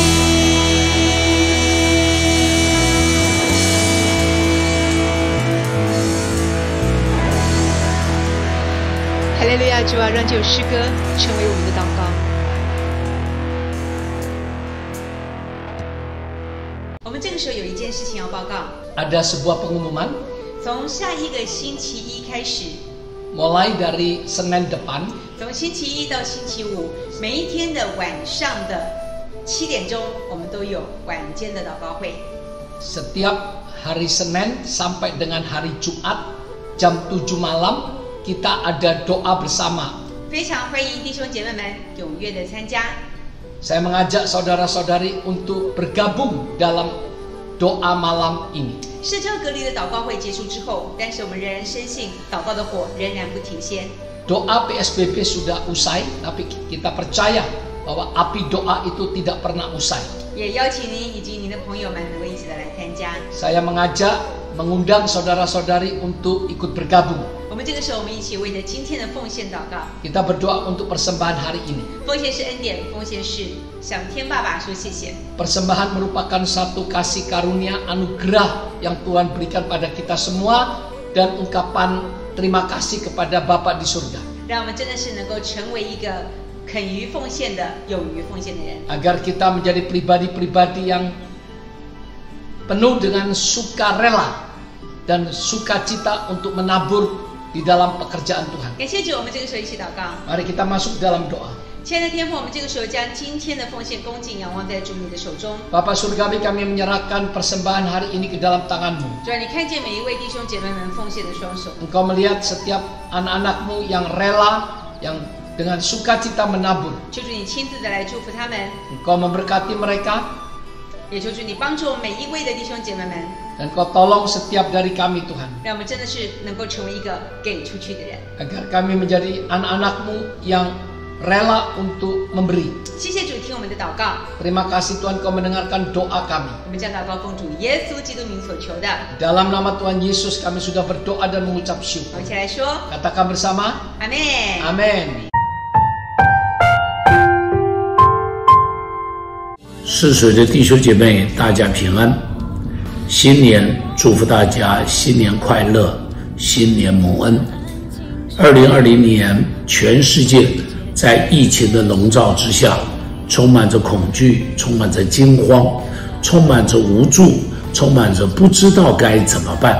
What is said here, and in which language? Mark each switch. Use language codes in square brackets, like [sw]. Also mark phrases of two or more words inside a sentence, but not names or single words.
[zh] 哈利路亚！主啊，让这首诗歌成为我们的祷告。我们这个时候有一件事情要报告。 [id] Ada sebuah pengumuman [zh] 从下一个星期一开始， [id] mulai dari Senin depan [zh] 从星期一到星期五，每一天的晚上的7点钟，我们都有晚间的祷告会。 [id] setiap hari Senin sampai dengan hari Jumat jam 7 malam kita ada doa bersama. [zh] 非常欢迎弟兄姐妹们踊跃的参加。 [id] Saya mengajak saudara-saudari untuk bergabung dalam doa malam ini. [zh] 社交隔离的祷告会结束之后，但是我们仍然深信祷告的火仍然不停歇。 [id] Doa PSBB sudah usai, tapi kita percaya bahwa api doa itu tidak pernah usai. [zh] 也邀请您以及您的朋友们能够一起的来参加。 [id] Saya mengundang saudara-saudari untuk ikut bergabung. [zh] 我们这个时候，我们一起为着今天的奉献祷告。 [id] Kita berdoa untuk persembahan hari ini. [zh] 奉献是恩典，奉献是向天爸爸说谢谢。 [id] Persembahan merupakan satu kasih karunia anugerah yang Tuhan berikan pada kita semua dan ungkapan terima kasih kepada Bapa di surga. [zh] 让我们真的是能够成为一个肯于奉献的、勇于奉献的人。 [id] Agar kita menjadi pribadi-pribadi yang penuh dengan sukarela dan sukacita untuk menabur di dalam pekerjaan Tuhan. [zh] 感谢主，我们这个时候一起祷告。 [id] Mari kita masuk dalam doa. [zh] 亲爱的天父，我们这个时候将今天的奉献恭敬仰望在主你的手中。 [id] Bapa Surgawi, kami menyerahkan persembahan hari ini ke dalam tangan-Mu. [zh] 主啊，你看见每一位弟兄姐妹们奉献的双手， [id] Engkau melihat setiap anak-anak-Mu yang rela, yang dengan sukacita menabur. [zh] 求主你亲自的来祝福他们， [id] Engkau memberkati mereka [zh] 也求主你帮助每一位的弟兄姐妹们， [id] dan Kau tolong setiap dari kami Tuhan. [zh] 让我们真的是能够成为一个给出去的人。 [id] Agar kami menjadi anak-anak-Mu yang rela untuk memberi. [zh] 谢谢主，听我们的祷告， [id] Terima kasih Tuhan Kau mendengarkan doa kami. [zh] 我们将祷告奉主耶稣基督名所求的。 [id] Dalam nama Tuhan Yesus kami sudah berdoa dan mengucap [zh] 我 [id] syukur. [zh] 们一起来说， [id] Katakan bersama, [zh] 阿门。 [id] Amin. [zh] 逝水的弟兄姐妹，大家平安！新年祝福大家新年快乐，新年蒙恩。2020年，全世界在疫情的笼罩之下，充满着恐惧，充满着惊慌，充满着无助，充满着不知道该怎么办。